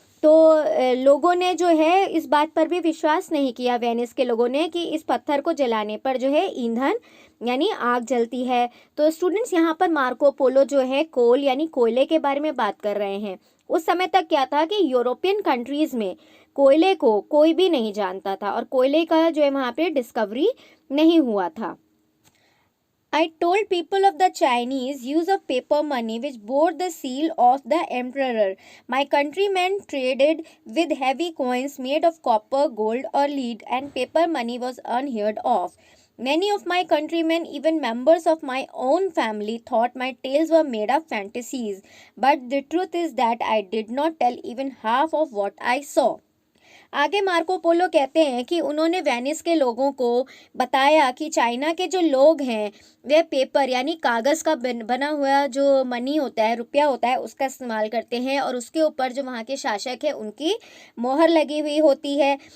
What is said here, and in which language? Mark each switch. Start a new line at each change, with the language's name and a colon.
Hindi: तो लोगों ने जो है इस बात पर भी विश्वास नहीं किया, वेनिस के लोगों ने, कि इस पत्थर को जलाने पर जो है ईंधन यानी आग जलती है। तो स्टूडेंट्स, यहाँ पर मार्को पोलो जो है कोल यानी कोयले के बारे में बात कर रहे हैं। उस समय तक क्या था कि यूरोपियन कंट्रीज़ में कोयले को कोई भी नहीं जानता था और कोयले का जो है वहाँ पे डिस्कवरी नहीं हुआ था।
English: I told people of the Chinese use of paper money which bore the seal of the emperor. My countrymen traded with heavy coins made of copper, gold or lead, and paper money was unheard of. Many of my countrymen, even members of my own family, thought my tales were made up fantasies. But the truth is that I did not tell even half of what I saw.
Hindi: आगे Marco Polo कहते हैं कि उन्होंने Venice के लोगों को बताया कि चाइना के जो लोग हैं वे पेपर यानी कागज़ का बना हुआ जो मनी होता है, रुपया होता है, उसका इस्तेमाल करते हैं और उसके ऊपर जो वहाँ के शासक है उनकी मोहर लगी हुई होती है।